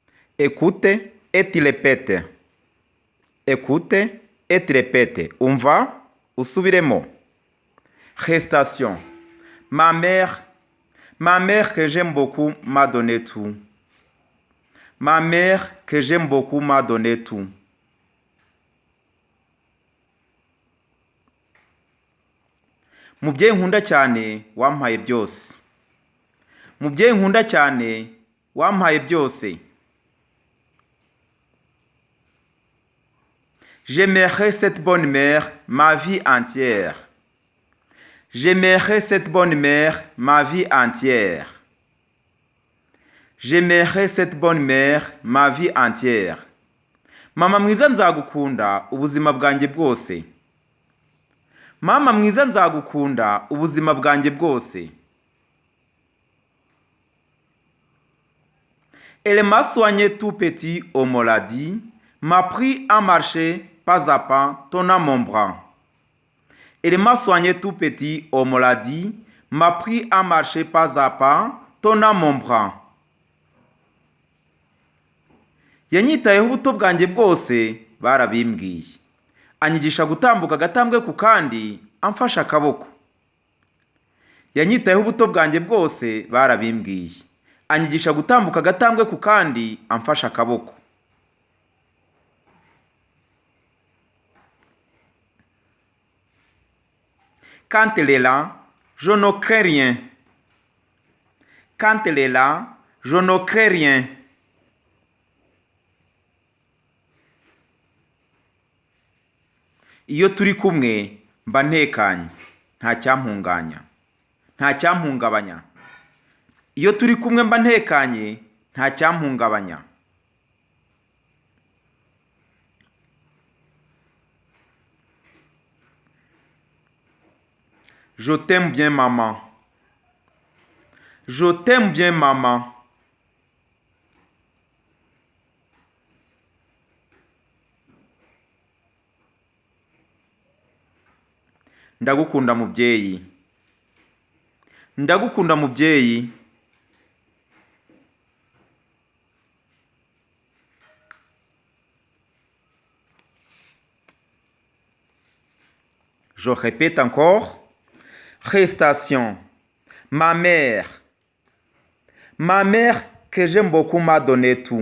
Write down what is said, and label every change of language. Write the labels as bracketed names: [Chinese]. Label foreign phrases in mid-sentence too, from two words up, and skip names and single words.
[French] Écoute et tu répètes. Écoute et tu répètes. [Kinyarwanda] Umva, usubiremo. [French] Gestation. Ma mère que j'aime beaucoup m'a donné tout. Ma mère que j'aime beaucoup m'a donné tout. [Kinyarwanda] Mubyeyi nkunda cyane wampaye byose. Mubyeyi nkunda cyane wampaye byose. [French] J'aimerais cette bonne mère ma vie entière. J'aimerais cette bonne mère ma vie entière. J'aimerais cette bonne mère ma vie entière. [Kinyarwanda] Mama mwiza nzagukunda ubuzima bwanjye bwose. Mama mwiza nzagukunda ubuzima bwanjye bwose. [French] Elle m'a soigné tout petit au maladie, m'a pris à marcher pas à pas, tenant mon bras. Elle m'a soigné tout petit au maladie, m'a pris à marcher pas à pas, tenant mon bras. [Kinyarwanda] Yanyitayeho ubuto bwanjye bwose barabimbwiye. Anyigisha gutambuka agatambwe ku kandi amfasha akaboko. Yanyitayeho ubuto bwanjye bwose barabimbwiye. Anyigisha gutambuka agatambwe ku kandi amfasha akaboko. [French] Quand elle est là, je ne crains rien. Quand elle est là, je ne crains rien. [Kinyarwanda] Iyo turi kumwe mba ntekanye, nta cyampunganya, nta cyampungabanya. Iyo turi kumwe mba ntekanye, nta cyampungabanya. [French] Je t'aime bien maman. Je t'aime bien maman. [Kinyarwanda] Ndagukunda mubyeyi. Ndagukunda mubyeyi. [French] Je répète encore. Gestation. Ma mère que j'aime beaucoup m'a donné tout.